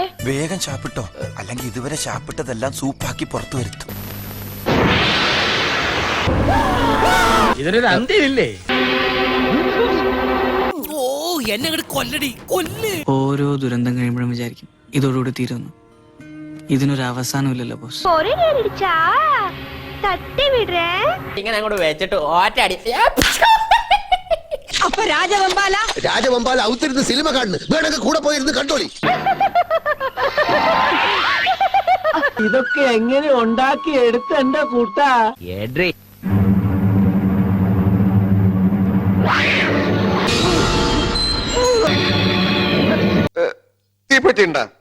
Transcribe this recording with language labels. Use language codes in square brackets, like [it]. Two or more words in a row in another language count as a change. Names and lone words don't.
[ml] വേഗം ചാപ്പിട്ടോ, അല്ലെങ്കിൽ ഇതുവരെ ചാപ്പിട്ടതെല്ലാം സൂപ്പാക്കി പുറത്തു വരുത്തും. ഇതിനൊരു അന്ത്യമില്ലേ? ഓ എന്നെ കൊല്ലടി കൊല്ല്. ഓരോ ദുരന്തം കഴിയുമ്പോഴും വിചാരിക്കും ഇതോടുകൂടി തീരുന്നു. ഇതിനൊരു അവസാനമില്ലല്ലോ ബോസ്. [ta] ஒரே நேரிடுச்சா தட்டி விடுறேன். [ml] ഇങ്ങനെ അങ്ങോട്ട് വെച്ചിട്ട് ഓറ്റാടി. [ta] அப்ப [ml] രാജവമ്പാല ഔത്തിരുന്ന് സിനിമ കാണുന്നു. വേണമെങ്കിൽ കൂടെ പോയിരുന്ന് കണ്ടോളി. ഇതൊക്കെ എങ്ങനെ ഉണ്ടാക്കി എടുത്ത എന്റെ കൂട്ടാ? തീപ്പെട്ടിണ്ടാ?